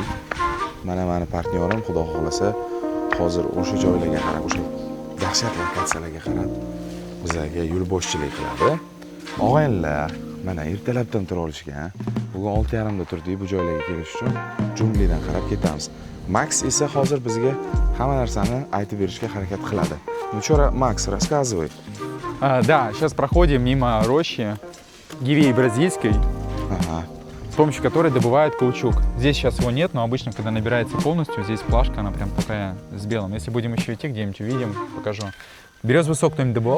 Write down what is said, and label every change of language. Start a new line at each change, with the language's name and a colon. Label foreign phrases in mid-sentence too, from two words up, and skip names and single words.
Uzbek: Mana meni partnyorim xudo xolasa hozir o'sha joylarga qarab, o'sha dahshat lokatsiyalarga qarab bizlarga yo'lboshchilik qiladi. Og'aynilar, mana ertalabdan tura olishgan. Bugun 6:30 da turdik bu joylarga kelish uchun. Junglidan qarab ketamiz. Max esa hozir bizga hamma narsani aytib berishga harakat qiladi.
Russian: Ну что, Макс, рассказывай. Да, сейчас проходим мимо рощи гивеи бразильской, с помощью которой добывают каучук. Здесь сейчас его нет, но обычно, когда набирается полностью, здесь плашка, она прям такая с белым. Если будем еще идти где-нибудь, увидим, покажу. Березовый сок кто-нибудь добывал?